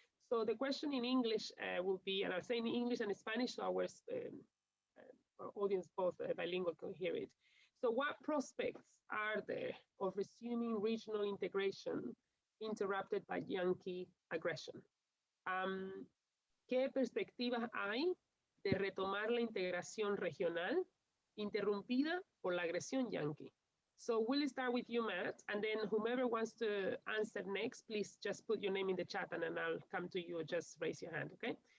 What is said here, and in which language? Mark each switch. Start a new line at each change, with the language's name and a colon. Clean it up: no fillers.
English: So the question in English will be, and I'll say in English and Spanish, so our audience both bilingual can hear it. So what prospects are there of resuming regional integration interrupted by Yankee aggression?
Spanish: ¿Qué perspectivas hay de retomar la integración regional interrumpida por la agresión Yankee?
English: So we'll start with you, Matt, and then whomever wants to answer next, please just put your name in the chat, and then I'll come to you or just raise your hand, okay?